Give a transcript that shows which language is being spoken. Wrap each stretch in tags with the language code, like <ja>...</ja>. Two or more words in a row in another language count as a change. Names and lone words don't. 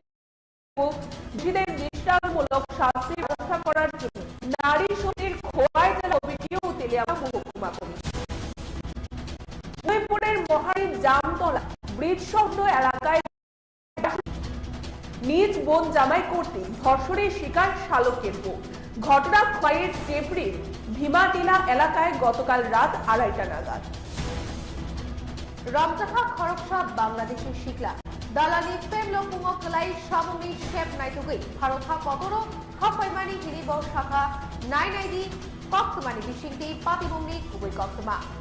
<bn>দৃষ্টান্তমূলক শাস্তির ব্যবস্থা করার জন্য নারী সমিতির খোয়াই জেলা কমিটি ও তেলিয়ামুড়া মহকুমা কমিটি উদয়পুরের মহারানী জামতলা ব্রিজ সংলগ্ন এলাকায় নিজ বোন জামাই কর্তৃক ধর্ষণের শিকার শালকের বউ ঘটনা খোয়াইয়ের চেপড়ির ভীমাটিলা এলাকায় গতকাল রাত 2:30 নাগাদ</bn> <trp>রমজাখা খরকসা বাংলাদেশের শিকলা দালালি ফেমলো পুঙকলাই সামনি শেপ নাইটুগৈ ভারতহা কতরো হাফাইমানি হিরিব শাখা নাইনাইদি কক্তমানি বিশিংটি পাতিবুংনি গুबै কক্তমা</trp>